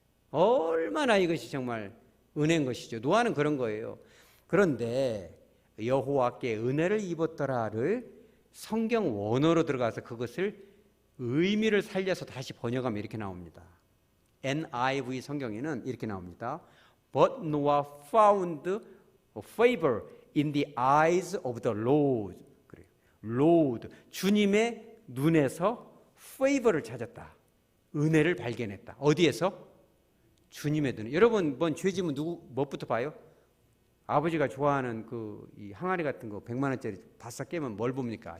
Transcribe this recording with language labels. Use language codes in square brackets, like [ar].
[ko] 얼마나 이것이 정말 은혜인 것이죠. 노아는 그런 거예요. 그런데 여호와께 은혜를 입었더라를 성경 원어로 들어가서 그것을 의미를 살려서 다시 번역하면 이렇게 나옵니다. NIV 성경에는 이렇게 나옵니다. [en] But Noah found favor in the eyes of the Lord. [ko] Lord, 주님의 눈에서 favor를 찾았다. 은혜를 발견했다. 어디에서? 주님의 눈에. 여러분, 뭔 죄지면 뭐부터 봐요? 아버지가 좋아하는 이 항아리 같은 거 100만 원짜리 바싹 깨면 뭘 봅니까?